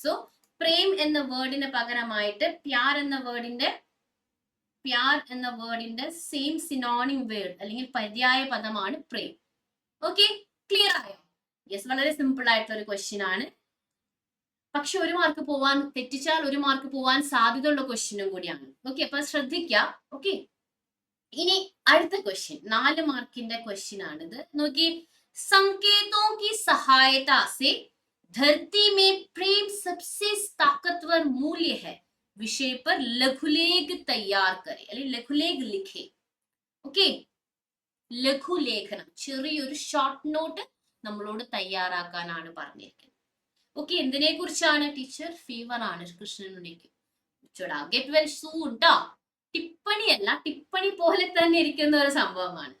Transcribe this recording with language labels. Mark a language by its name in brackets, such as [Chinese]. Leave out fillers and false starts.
[Malayalam] So Prem എന്ന വേർഡിന് പകരമായിട്ട് പ്യാർ എന്ന വേർഡിന്റെ സെയിം സിനോണിം വേർഡ് അല്ലെങ്കിൽ പര്യായ പദമാണ് പ്രേം. ഓക്കെ, ക്ലിയർ ആയോ? യെസ്, വളരെ സിമ്പിൾ ആയിട്ടുള്ള ഒരു ക്വസ്റ്റ്യൻ ആണ്. പക്ഷെ 1 മാർക്ക് പോവാൻ, തെറ്റിച്ചാൽ 1 മാർക്ക് പോവാൻ സാധ്യതയുള്ള ക്വസ്റ്റ്യനും കൂടിയാണ്. ഓക്കെ, അപ്പൊ ശ്രദ്ധിക്കുക. ഓക്കെ, ഇനി അടുത്ത ക്വസ്റ്റ്യൻ 4 മാർക്കിന്റെ ക്വസ്റ്റ്യൻ ആണിത്. [Hindi] നോക്കി, संकेतों की सहायता से धरती में प्रेम सबसे ताकतवर मूल्य है विषय पर लघुलेख तैयार करें, [Malayalam] അല്ലെങ്കിൽ ലഘുലേഖ ലിഖേ. ഓക്കെ, ലഘുലേഖനം, ചെറിയൊരു ഷോർട്ട് നോട്ട് നമ്മളോട് തയ്യാറാക്കാനാണ് പറഞ്ഞിരിക്കുന്നത്. ഓക്കെ, എന്തിനെ കുറിച്ചാണ് ടീച്ചർ? ഫീവർ ആണ് കൃഷ്ണനുണ്ണിക്ക്. [English] get well soon [Malayalam] ട്ടോ. ടിപ്പണിയല്ല, ടിപ്പണി പോലെ തന്നെ ഇരിക്കുന്ന ഒരു സംഭവമാണ്.